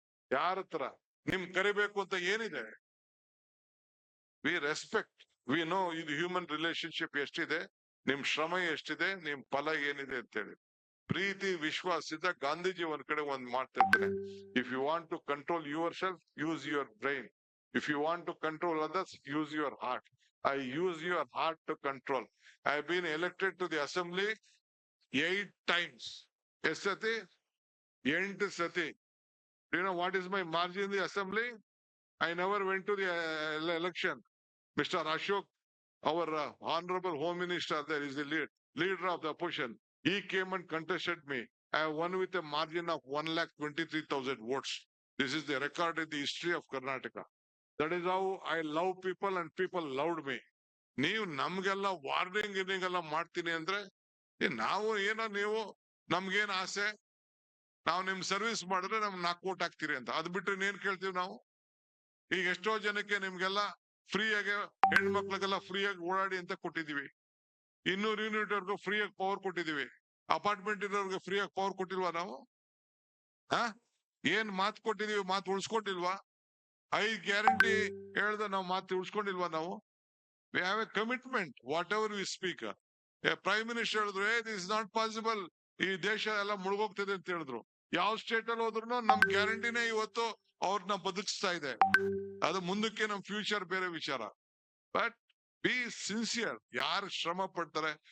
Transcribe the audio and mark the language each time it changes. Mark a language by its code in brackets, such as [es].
[kn] ಯಾರ ಹತ್ರ ನಿಮ್ ಕರಿಬೇಕು ಅಂತ ಏನಿದೆ? [en] we respect, we know [kn] ಇದು ಹ್ಯೂಮನ್ ರಿಲೇಶನ್ಶಿಪ್ ಎಷ್ಟಿದೆ, ನಿಮ್ ಶ್ರಮ ಎಷ್ಟಿದೆ, ನಿಮ್ ಫಲ ಏನಿದೆ ಅಂತೇಳಿ. ಪ್ರೀತಿ ವಿಶ್ವಾಸದಿಂದ ಗಾಂಧೀಜಿ ಒಂದ್ ಕಡೆ ಒಂದ್ ಮಾಡ್ತಾ ಇರ್ತಾರೆ, [en] If you want to control yourself, use your brain. If you want to control others, use your heart. I use your heart to control. I have been elected to the assembly 8 times. [kn] ಎಷ್ಟು ಸತಿ? 8 ಸತಿ. [en] Do you know what is my margin in the assembly? I never went to the election. Mr. Ashok, our honorable home minister, there is the leader of the opposition. He came and contested me. I won with a margin of 1,23,000 votes. This is the record in the history of Karnataka. That is how I love people and people loved me. [kn] ನೀವು ನಮ್ಗೆಲ್ಲ warning ಎಲ್ಲ ಮಾಡ್ತೀನಿ ಅಂದ್ರೆ, ನಾವು ಏನೋ ನೀವು ನಮ್ಗೇನ್ ಆಸೆ, ನಾವು ನಿಮ್ ಸರ್ವಿಸ್ ಮಾಡಿದ್ರೆ ನಮ್ 4 vote ಹಾಕ್ತೀರಿ ಅಂತ. ಅದ್ ಬಿಟ್ರೆ ಏನ್ ಕೇಳ್ತೀವಿ ನಾವು? ಈಗ ಎಷ್ಟೋ ಜನಕ್ಕೆ ನಿಮ್ಗೆಲ್ಲ ಫ್ರೀಯಾಗಿ, ಹೆಣ್ಮಕ್ಳಿಗೆಲ್ಲ ಫ್ರೀಯಾಗಿ ಓಡಾಡಿ ಅಂತ ಕೊಟ್ಟಿದೀವಿ. 200 ಯೂನಿಟ್ ವರ್ಗು ಫ್ರೀಯಾಗಿ ಪವರ್ ಕೊಟ್ಟಿದೀವಿ. ಅಪಾರ್ಟ್ಮೆಂಟ್ ಇರೋರ್ಗೆ ಫ್ರೀಯಾಗಿ ಪವರ್ ಕೊಟ್ಟಿಲ್ವಾ ನಾವು? ಏನ್ ಮಾತು ಕೊಟ್ಟಿದೀವಿ, ಮಾತು ಉಳಿಸ್ಕೊಟ್ಟಿಲ್ವಾ? 5 ಗ್ಯಾರಂಟಿ ಹೇಳ್ದ ನಾವು ಮಾತು ಉಳಿಸ್ಕೊಂಡಿಲ್ವಾ ನಾವು? [en] We have a commitment, whatever we speak. [kn] Prime minister ಹೇಳಿದ್ರು, [en] this is not possible, [kn] ಈ ದೇಶ ಎಲ್ಲ ಮುಳುಗೋಗ್ತದೆ ಅಂತ ಹೇಳಿದ್ರು. ಯಾವ ಸ್ಟೇಟ್ ಅಲ್ಲಿ ಹೋದ್ರು ನಮ್ ಗ್ಯಾರಂಟಿನೇ ಇವತ್ತು ಅವ್ರನ್ನ ಬದುಕಿಸ್ತಾ ಇದೆ. ಅದು ಮುಂದಕ್ಕೆ ನಮ್ ಫ್ಯೂಚರ್ ಬೇರೆ ವಿಚಾರ. [en] but be sincere, [kn] ಯಾರು ಶ್ರಮ ಪಡ್ತಾರೆ.